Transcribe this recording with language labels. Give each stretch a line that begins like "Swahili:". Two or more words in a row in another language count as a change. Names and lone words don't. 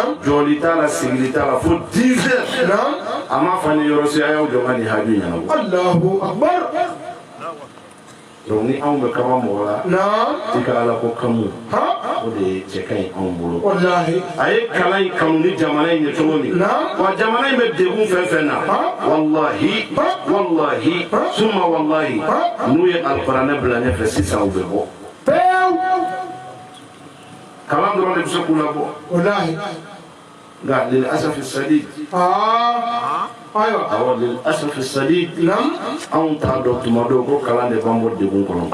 Bambara: Jɔli t'a la sigili t'a la fo 10 heures. A ma fɔ ni yɔrɔ si a y'aw jɔ ka nin haju ɲɛnabɔ.
Arabic: الله أكبر.
Bambara: Donc ni anw bɛ kaba mɔgɔ la. I ka Ala ko kanu. O de cɛ ka ɲi anw bolo. Walahi. A ye kalan in kanu ni jamana in ye cogo min. Wa jamana in bɛ degun fɛn fɛn na.
Arabic: والله والله ثم والله.
Bambara: N'u ye alikuranɛ bila ɲɛfɛ sisan u bɛ bɔ. Pewu. Kalan dɔrɔn de bɛ se k'u labɔ. Walahi. Nka
Arabic: للأسف الشديد. Awɔ للأسف الشديد.
Bambara: Anw t'a dɔn tuma dɔw ko kalan de b'an bɔ degun kɔnɔ.